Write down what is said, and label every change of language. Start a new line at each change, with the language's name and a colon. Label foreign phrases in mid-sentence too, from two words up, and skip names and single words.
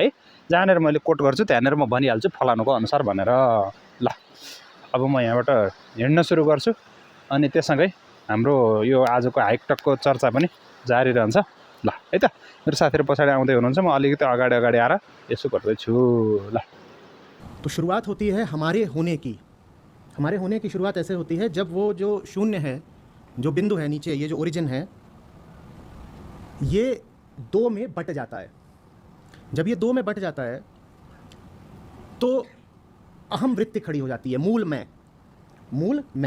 Nepali: जहाँनेर मैले कोट गर्छु त्यहाँनेर म भनिहाल्छु फलानुको अनुसार भनेर। ल अब म यहाँबाट हिँड्न सुरु गर्छु अनि त्यससँगै हाम्रो यो आजको हाइकटकको चर्चा पनि जारी रहन्छ। ल है त, मेरो साथीहरु पछाडि आउँदै हुनुहुन्छ, म अलिकति अगाडि आएर यसो गर्दै छु। ल
Hindi: तो शुरुआत होती है हमारे होने की। हमारे होने की शुरुआत ऐसे होती है जब वो जो शून्य है, जो बिंदु है नीचे, ये जो ओरिजिन है, ये 2 में बट जाता है। जब ये 2 में बट जाता है तो अहम वृत्ति खड़ी हो जाती है, मूल मैं।